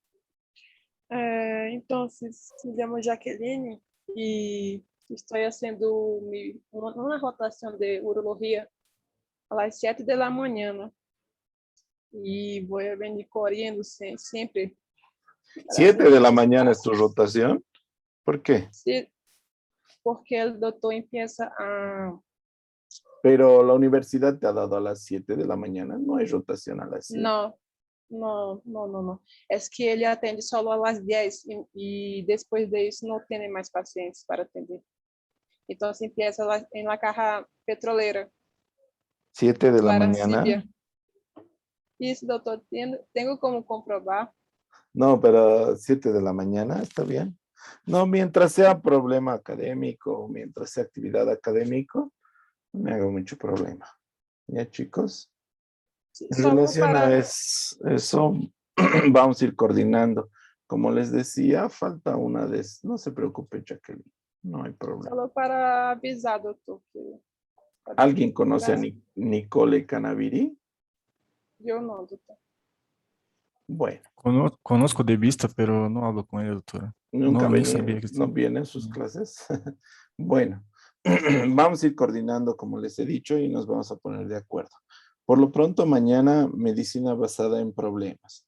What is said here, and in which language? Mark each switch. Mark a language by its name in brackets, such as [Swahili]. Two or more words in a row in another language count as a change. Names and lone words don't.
[Spanish] entonces, me llamo Jaqueline y estoy haciendo una rotación de urología a las 7 de la mañana y voy a venir corriendo siempre 7 de la mañana es tu rotación. ¿Por qué? Sí, porque el doctor empieza a... Pero la universidad te ha dado a las 7 de la mañana. No hay rotación a las 7. [Portuguese] Não, não. É que ele atende só às 10 e depois disso não tem mais pacientes para atender. Então, [Spanish] se empieza em la caja petroleira. 7 de la Guarancibia. mañana. [Portuguese] Isso, doutor, tenho como comprobar. [Spanish] No, pero 7 de la mañana está bien. No, mientras sea problema académico, mientras sea actividad académico, no me hago mucho problema. ¿Ya, chicos? En [Portuguese] Só [Spanish] relación [Portuguese] para... [Spanish] a eso, vamos a ir coordinando. Como les decía, falta una de... No se preocupe, Jacqueline. No hay problema. [Portuguese] Só para avisar, doutor. Que... [Spanish] ¿Alguien conoce a Nicole Canaviri? [Portuguese] Eu não, doutor. [Spanish] Bueno. Conozco de vista, pero no hablo con ella, doctora. Nunca No, ni venía, sabía que no viene en sus clases. Bueno, vamos a ir coordinando, como les he dicho, y nos vamos a poner de acuerdo. Por lo pronto, mañana, medicina basada en problemas.